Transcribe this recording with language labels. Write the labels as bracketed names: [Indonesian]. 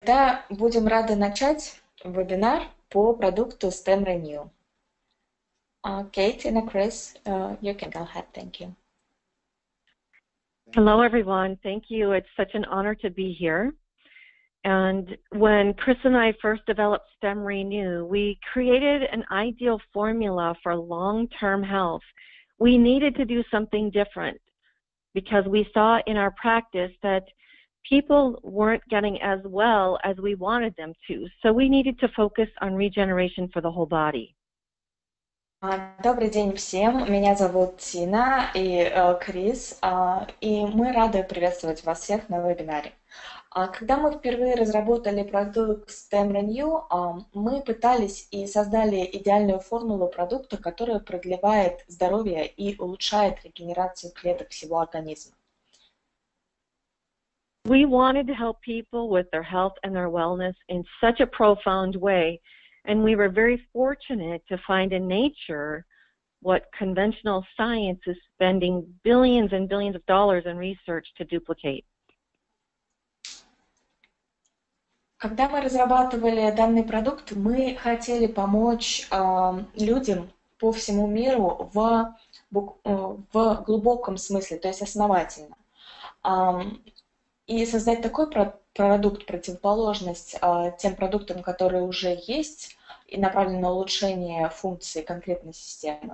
[Russian] Тогда будем рады начать вебинар по продукту StemRenu. [English] Kate and Chris, you can go ahead. Thank you. Hello, everyone. Thank you. It's such an honor to be here. And when Chris and I first developed StemRenu, we created an ideal formula for long-term health. We needed to do something different because we saw in our practice that people weren't getting as well as we wanted them to. So we needed to focus on regeneration for the whole body. [Russian] Добрый день всем, меня зовут Тина и Крис, и мы рады приветствовать вас всех на вебинаре. Когда мы впервые разработали продукт StemRenu, мы пытались и создали идеальную формулу продукта, которая продлевает здоровье и улучшает регенерацию клеток всего организма. [English] We wanted to help people with their health and their wellness in such a profound way, and we were very fortunate to find in nature what conventional science is spending billions and billions of dollars in research to duplicate. [Russian] Когда мы разрабатывали данный продукт, мы хотели помочь людям по всему миру в глубоком смысле, то есть основательно. И создать такой продукт, противоположность тем продуктам, которые уже есть, и направлены на улучшение функций конкретной системы.